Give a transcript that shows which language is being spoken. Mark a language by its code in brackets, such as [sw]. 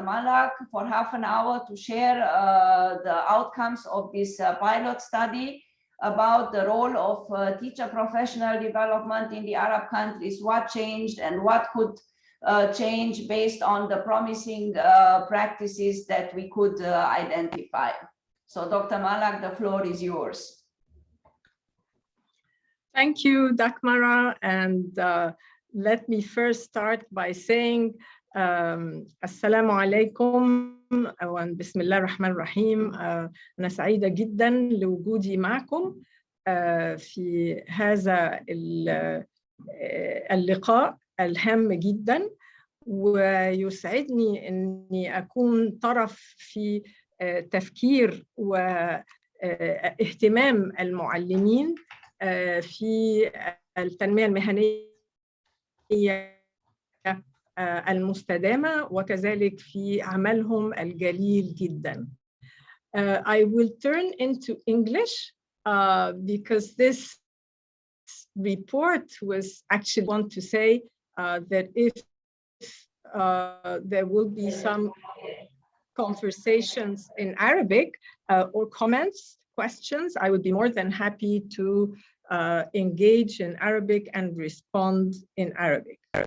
[en] Malak for half an hour to share the outcomes of this pilot study about the role of teacher professional development in the Arab countries, what changed and what could change based on the promising practices that we could identify. So Dr. Malak, the floor is yours. Thank you, Dakmara. And let me first start by saying Assalamu alaikum [ar] وبسم الله الرحمن الرحيم. أنا سعيدة جدا لوجودي معكم في هذا اللقاء الهام جدا، ويسعدني أني أكون طرف في تفكير واهتمام المعلمين في التنمية المهنية المستدامة وكذلك في عملهم الجليل جدا. [en] I will turn into English because this report was actually want to say that if there will be some conversations in Arabic or comments, questions, I would be more than happy to engage in Arabic and respond in Arabic.